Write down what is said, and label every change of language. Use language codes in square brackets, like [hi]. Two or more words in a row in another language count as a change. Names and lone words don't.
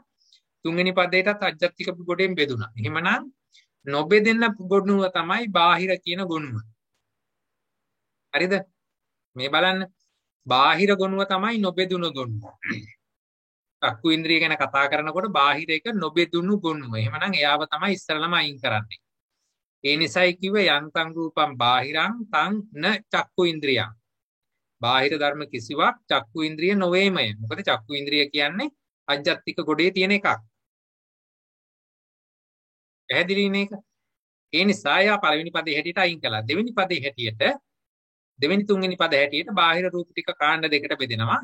[si] තුන්වෙනි පදයටත් අජ්ජත්තික ගොඩෙන් බෙදුණා. එහෙමනම් නොබෙදෙන ගොනුව තමයි බාහිර කියන ගොනුව. හරිද? මේ බලන්න. බාහිර ගොනුව තමයි නොබෙදුණු ගොනුව. චක්කු ඉන්ද්‍රිය ගැන කතා කරනකොට බාහිර එක නොබෙදුණු ගොනුව. එහෙමනම් එයාව තමයි ඉස්සරළම අයින් කරන්නේ. ඒ නිසායි කිව්වේ [pi] යන්තං රූපං බාහිරං තං න චක්කු ඉන්ද්‍රියං. [si] බාහිර ධර්ම කිසිවක් චක්කු ඉන්ද්‍රිය නොවේමය. මොකද චක්කු ඉන්ද්‍රිය කියන්නේ අජ්ජත්තික ගොඩේ තියෙන එකක්. පැහැදිලි නේද? ඒ නිසා යා පළවෙනි පදේ හැටියට අයින් කළා. දෙවෙනි පදේ හැටියට දෙවෙනි තුන්වෙනි පද හැටියට බාහිර රූප ටික කාණ්ඩ දෙකට බෙදෙනවා.